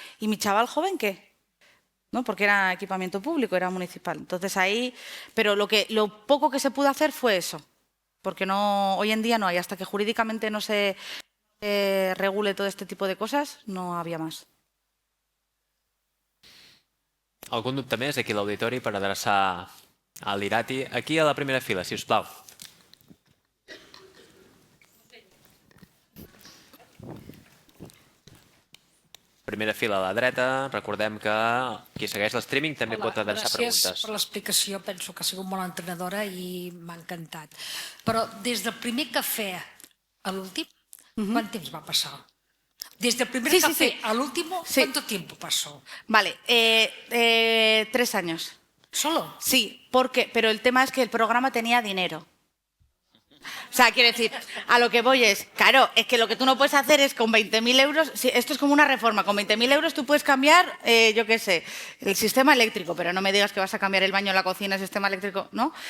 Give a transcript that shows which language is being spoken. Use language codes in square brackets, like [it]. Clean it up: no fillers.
[es] ¿Y mi chaval joven qué? ¿No? Porque era equipamiento público, era municipal. Entonces ahí, pero lo poco que se pudo hacer fue eso. Porque hoy en día no hay, hasta que jurídicamente no se regule todo este tipo de cosas, no había más. [ca] Algun dubte més aquí a l'auditori per adreçar a l'Irati? Aquí a la primera fila, si us plau. Primera fila a la dreta. Recordem que qui segueix l'streaming també pot adreçar preguntes. Gràcies per l'explicació, penso que ha sigut molt entrenadora i m'ha encantat. Però des del primer cafè a l'últim, [es] ¿cuánto tiempo va a pasar? Desde el primer café al último, ¿cuánto tiempo pasó? Vale, 3 años. ¿Solo? Sí, pero el tema es que el programa tenía dinero. O sea, quiero decir, a lo que voy es, claro, es que lo que tú no puedes hacer es con 20.000 euros, esto es como una reforma, con 20.000 euros tú puedes cambiar, yo qué sé, el sistema eléctrico, pero no me digas que vas a cambiar el baño, la cocina, el sistema eléctrico, ¿no?